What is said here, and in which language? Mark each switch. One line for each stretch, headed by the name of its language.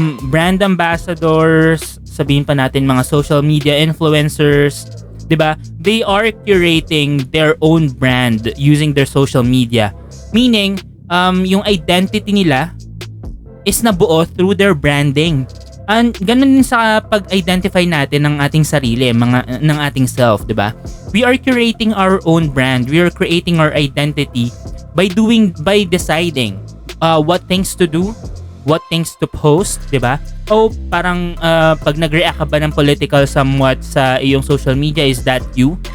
Filipino: Brand ambassadors, sabihin pa natin mga social media influencers, diba?
English: They are curating their own brand using their social media. Meaning,
Filipino: yung
English: identity nila is
Filipino: nabuo
English: through their branding. And
Filipino: ganun din sa pag-identify natin ng ating sarili, ng ating self, 'di ba?
English: We are curating our own brand. We are creating our identity by deciding what things to do, what things to post, 'di ba?
Filipino: O parang pag nag-react ka ba ng political somewhat sa iyong social media,
English: is that you?